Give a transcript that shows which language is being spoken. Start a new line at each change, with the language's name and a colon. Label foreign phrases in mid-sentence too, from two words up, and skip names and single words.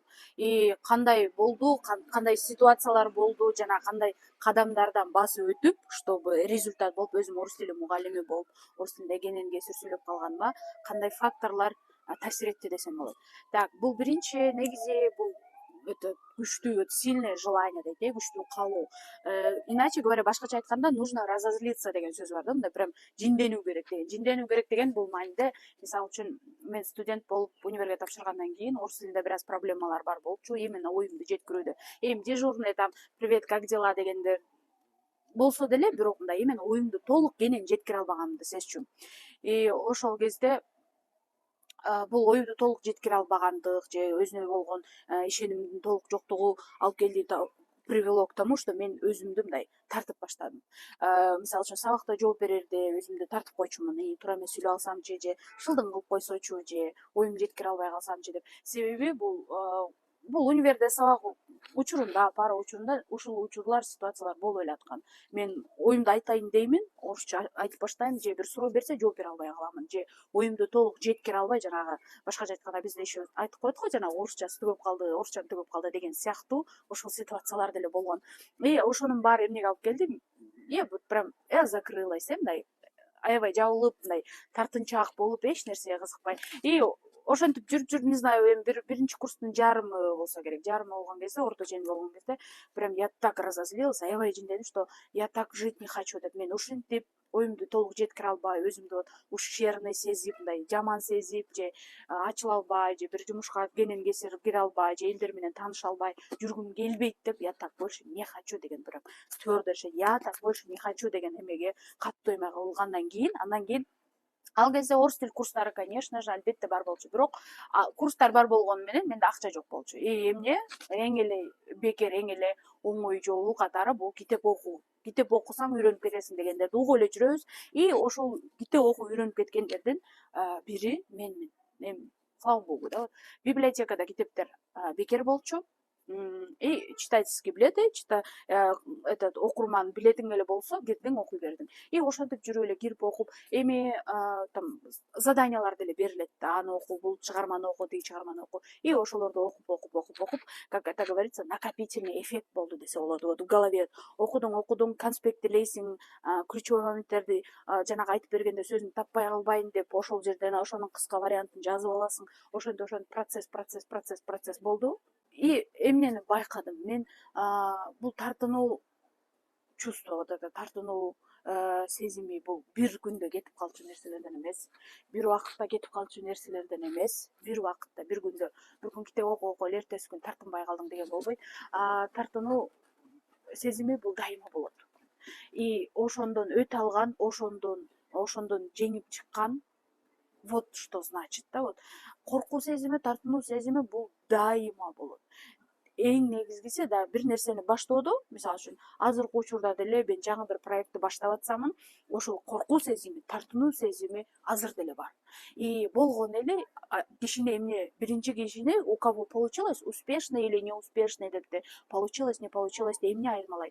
Kyrgyz: Кандай болду, кандай ситуациялар болду, жана кандай кадамдардан басып өтүп,
Russian: чтобы результат
Kyrgyz: болуп, өзүм орус тили мугалими болуп, орус тилинде кенен кесир сүйлөп калганыма кандай факторлор таасир этти десем болот. Так, бул биринчи негизи бул өтө күчтүү, өтө
Russian: сильное желание
Kyrgyz: дейт, күчтүү каалоо.
Russian: Иначе говоря,
Kyrgyz: башкача айтканда,
Russian: нужно разозлиться
Kyrgyz: деген сөз бар да, мындай прям жинденүү керек деген. Жинденүү керек деген бул мааниде, мисалы үчүн, мен студент болуп универге тапшыргандан кийин орус тилинде бир аз проблемалар бар болчу, именно оюмду жеткирүүдө.
Russian: Дежурный там привет, как дела
Kyrgyz: дегендер болсо деле, бирок мындай именно оюмду толук кенен жеткире албаганымды сезчүмүн. Ошол кезде бул оюмду толук жеткире албагандык же өзүнө болгон ишенимдин толук жоктугу алып келди,
Russian: привело к тому, что
Kyrgyz: мен өзүмдү мындай тартып баштадым. Мисалы үчүн сабакта жооп берерде өзүмдү тартып койчумун, туура эмес сүйлөп алсамчы, же шылдың кылып койсочу, же оюмду жеткире албай калсамчы деп. Себеби бул универде сабак учурунда, пара учурунда ушул учурлар, ситуациялар болуп эле аткан. Мен оюмду айтайын деймин, орусча айтып баштайм, же бир суроо берсе жооп бере албай каламын, же оюмду толук жеткире албай, жанагы башкача айтканда бизде еще айтып коет го, жана орусчасы түгөп калды, орусчам түгөп калды деген сыяктуу ошол ситуациялар деле болгон. Ошонун баары эмнеге алып келди?
Russian: Вот прям закрылась,
Kyrgyz: мындай аябай жабылып, мындай тартынчаак болуп, эч нерсеге кызыкпай. Ошентип жүрүп,
Russian: не знаю,
Kyrgyz: эми биринчи курстун жарымы болсо керек. Жарымы болгон кезде, орто чейин болгон кезде
Russian: прям я так разозлилась,
Kyrgyz: аябай жиндедим,
Russian: что я так жить не хочу
Kyrgyz: деп. Мен ушинтип оюмду толук жеткире албай, өзүмдү
Russian: вот ущербный
Kyrgyz: сезип, мындай жаман сезип, же ачыла албай, же бир жумушка кенен кесир кире албай, же элдер менен тааныша албай жүргүм келбейт деп,
Russian: я так больше не хочу
Kyrgyz: деген прям твердо,
Russian: я так больше не хочу
Kyrgyz: деген эмеге катуу эме кылгандан кийин, андан кийин ал кезде орус тил курстары,
Russian: конечно же,
Kyrgyz: албетте бар болчу, бирок курстар бар болгону менен менде акча жок болчу. Эмне эң эле бекер, эң эле оңой жолу катары бул китеп окуу. Китеп окусаң үйрөнүп кетесиң дегендерди угуп эле жүрөбүз. Ошол китеп окуп үйрөнүп кеткендердин бири менмин. Эми
Russian: слава богу
Kyrgyz: да, библиотекада китептер бекер болчу.
Russian: Читательский билет, этот
Kyrgyz: окурман билетиң эле болсо, кирдиң окуй бердиң. Ошентип жүрүп эле кирип окуп, эми там заданиялар деле берилет да, аны оку, бул чыгарманы оку, тиги чыгарманы оку. Ошолорду окуп,
Russian: как это говорится, накопительный эффект
Kyrgyz: болду десе болот.
Russian: Вот в голове
Kyrgyz: окудуң, конспекттелейсиң, ключевой моменттерди жанагы айтып бергенде сөзүн таппай калбайын деп, ошол жерден ошонун кыска вариантын жазып аласың. Ошентип процесс болду. Эмнени байкадым мен, бул тартынуу
Russian: чувство, вот это
Kyrgyz: тартынуу сезими бул бир күндө кетип калчу нерселерден эмес, бир убакытта кетип калчу нерселерден эмес, бир убакытта, бир күндө, бир күн китеп окуп эле эртеси күн тартынбай калдың деген болбойт. Тартынуу сезими бул дайыма болот. Ошондон өтө алган, ошондон жеңип чыккан,
Russian: вот что значит
Kyrgyz: да, вот коркуу сезими, тартынуу сезими бул дайыма болот. Эң негизгиси да бир нерсени баштоодо, мисалы үчүн азыркы учурда деле мен жаңы бир проектти баштап атсамын, ошол коркуу сезими, тартынуу сезими азыр деле бар. Болгон эле кишине эмне, биринчи кишине
Russian: у кого получилось, успешно или неуспешно
Kyrgyz: депти,
Russian: получилось, не получилось
Kyrgyz: деп эмне айырмалайт?